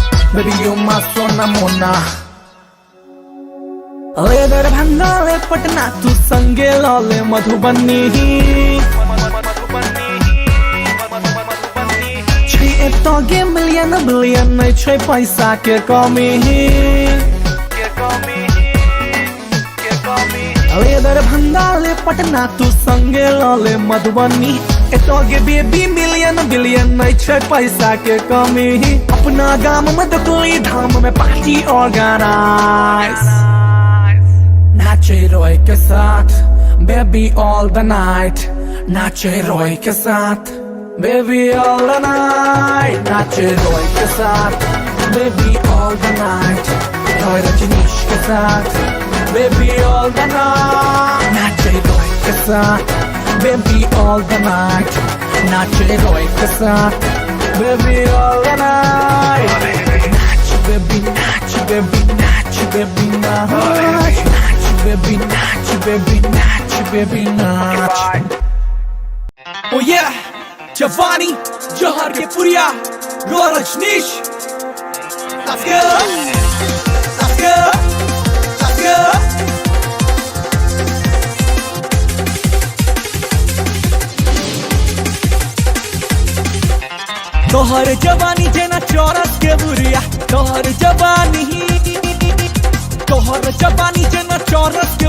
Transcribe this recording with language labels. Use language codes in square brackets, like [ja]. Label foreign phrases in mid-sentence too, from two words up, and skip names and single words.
[en] baby you my [mai] सोना मोना. ले दरभंगा ले पटना तू संगे लाले मधुबनी छे मिलियन बिलियन नहीं छे पैसा के कमी ले दरभंगा ले पटना तू संगे लाले मधुबनी एतोगे [en] baby million billion [mai] नहीं छे पैसा के कमी अपना गांव में दुकली धाम में [en] party organize [mai] नाचे रोय के [en] साथ baby all the night नाचे रोय के साथ baby all the night नाचे [mai] रोय के साथ [en] baby all the night [mai] रोय रजनीश के साथ [en] baby all the night [mai] नाचे रोय के साथ [en] baby all the night [mai] नाचे रोय के साथ [en] baby all the night [mai] नाच baby नाच baby नाच baby नाच baby natch, baby natch, baby natch. [en] Oh yeah, Giovanni, Johar ke Puriya, Roy Rajneesh. Let's go, let's go, let's go. [mai] तोहर जवानी जेना चौरस के बुरिया तोहर जवानी जेना चौरस के